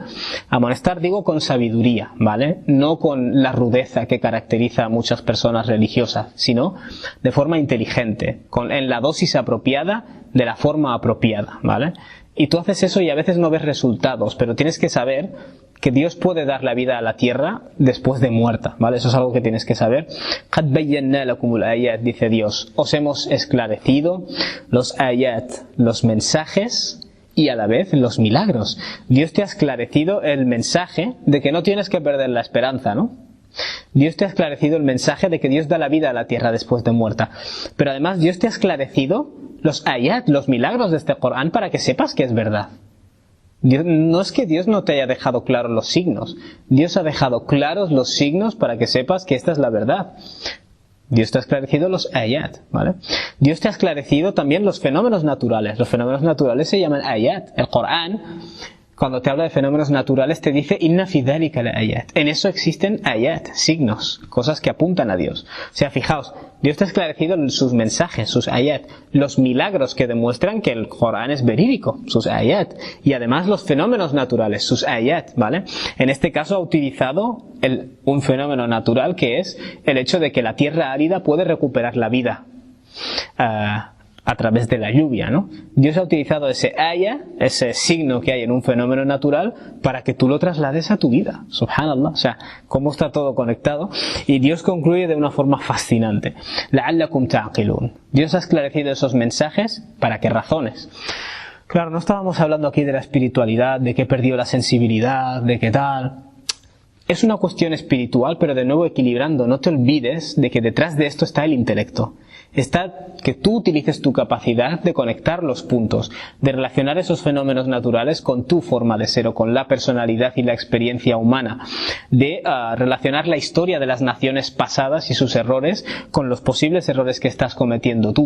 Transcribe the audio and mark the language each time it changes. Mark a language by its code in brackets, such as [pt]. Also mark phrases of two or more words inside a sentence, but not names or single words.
[es] Amonestar, digo, con sabiduría, ¿vale? No con la rudeza que caracteriza a muchas personas religiosas, sino de forma inteligente, en la dosis apropiada, de la forma apropiada, ¿vale? Y tú haces eso y a veces no ves resultados, pero tienes que saber que Dios puede dar la vida a la tierra después de muerta, ¿vale? Eso es algo que tienes que saber. [ar] قد بيّنّا لكم الآيات, [es] dice Dios, os hemos esclarecido los ayat, los mensajes, y a la vez los milagros. Dios te ha esclarecido el mensaje de que no tienes que perder la esperanza, ¿no? Dios te ha esclarecido el mensaje de que Dios da la vida a la tierra después de muerta. Pero además Dios te ha esclarecido los ayat, los milagros de este Corán, para que sepas que es verdad. No es que Dios no te haya dejado claros los signos. Dios ha dejado claros los signos para que sepas que esta es la verdad. Dios te ha esclarecido los ayat, ¿vale? Dios te ha esclarecido también los fenómenos naturales. Los fenómenos naturales se llaman ayat. El Corán, cuando te habla de fenómenos naturales, te dice [ar] إن في ذلك لآيات. [es] En eso existen ayat, signos, cosas que apuntan a Dios. O sea, fijaos, Dios te ha esclarecido sus mensajes, sus ayat, los milagros que demuestran que el Corán es verídico, sus ayat, y además los fenómenos naturales, sus ayat, ¿vale? En este caso ha utilizado un fenómeno natural, que es el hecho de que la tierra árida puede recuperar la vida a través de la lluvia, ¿no? Dios ha utilizado ese aya, ese signo que hay en un fenómeno natural, para que tú lo traslades a tu vida. Subhanallah, o sea, cómo está todo conectado. Y Dios concluye de una forma fascinante. [ar] لعلكم تعقلون. [es] Dios ha esclarecido esos mensajes, ¿para qué razones? Claro, no estábamos hablando aquí de la espiritualidad, de que he perdido la sensibilidad, de qué tal. Es una cuestión espiritual, pero de nuevo equilibrando. No te olvides de que detrás de esto está el intelecto. Está que tú utilices tu capacidad de conectar los puntos, de relacionar esos fenómenos naturales con tu forma de ser o con la personalidad y la experiencia humana, de relacionar la historia de las naciones pasadas y sus errores con los posibles errores que estás cometiendo tú.